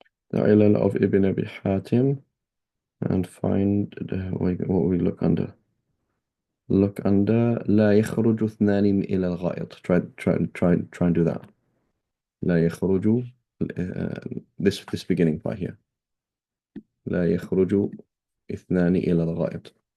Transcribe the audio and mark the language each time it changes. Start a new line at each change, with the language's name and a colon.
English: The Ilal of Ibn Abi Hatim, and find what we look under. Look under
Arabic: لا يخرج اثنان إلى الغائط.
English: Try and do that.
Arabic: لا يخرج
English: this beginning part here.
Arabic: لا يخرج اثنان إلى الغائط.